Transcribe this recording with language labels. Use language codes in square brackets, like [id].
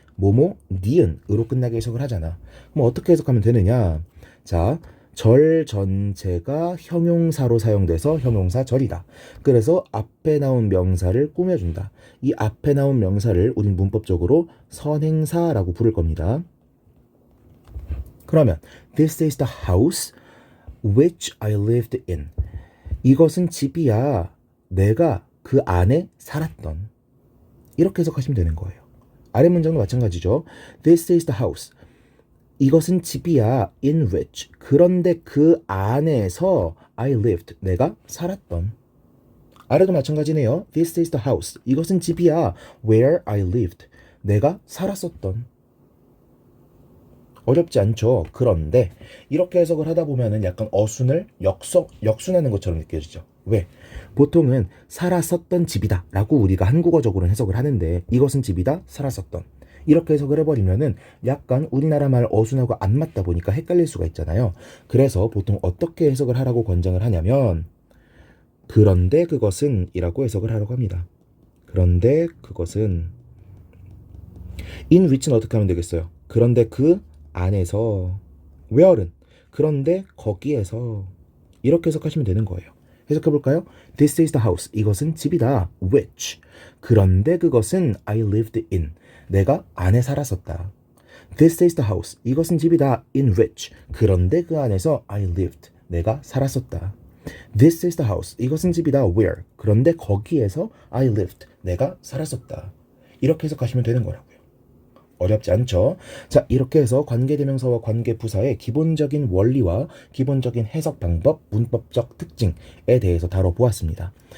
[ko] 뭐뭐 니은으로 끝나게 해석을 하잖아. 그럼 어떻게 해석하면 되느냐? 자, 절 전체가 형용사로 사용돼서 형용사 절이다. 그래서 앞에 나온 명사를 꾸며준다. 이 앞에 나온 명사를 우린 문법적으로 선행사라고 부를 겁니다. 그러면 [en] This is the house which I lived in. [ko] 이것은 집이야. 내가 그 안에 살았던. 이렇게 해석하시면 되는 거예요. 아래 문장도 마찬가지죠. [en] This is the house. [ko] 이것은 집이야. [en] In which. [ko] 그런데 그 안에서 [en] I lived. [ko] 내가 살았던. 아래도 마찬가지네요. [en] This is the house. [ko] 이것은 집이야. [en] Where I lived. [ko] 내가 살았었던. 어렵지 않죠. 그런데 이렇게 해석을 하다 보면은 약간 어순을 역순하는 것처럼 느껴지죠. 왜? 보통은 살았었던 집이다 라고 우리가 한국어적으로는 해석을 하는데 이것은 집이다, 살았었던. 이렇게 해석을 해버리면은 약간 우리나라 말 어순하고 안 맞다 보니까 헷갈릴 수가 있잖아요. 그래서 보통 어떻게 해석을 하라고 권장을 하냐면 그런데 그것은 이라고 해석을 하라고 합니다. 그런데 그것은 in which는 어떻게 하면 되겠어요? 그런데 그 안에서 where은 그런데 거기에서 이렇게 해석하시면 되는 거예요. 해석해 볼까요? [en] This is the house. [ko] 이것은 집이다. [en] Which. [ko] 그런데 그것은 [en] I lived in. [ko] 내가 안에 살았었다. [en] This is the house. [ko] 이것은 집이다. [en] In which. [ko] 그런데 그 안에서 [en] I lived. [ko] 내가 살았었다. [en] This is the house. [ko] 이것은 집이다. [en] Where. [ko] 그런데 거기에서 [en] I lived. [ko] 내가 살았었다. 이렇게 해석하시면 되는 거라고요. 어렵지 않죠? 자, 이렇게 해서 관계대명사와 관계부사의 기본적인 원리와 기본적인 해석 방법, 문법적 특징에 대해서 다뤄보았습니다.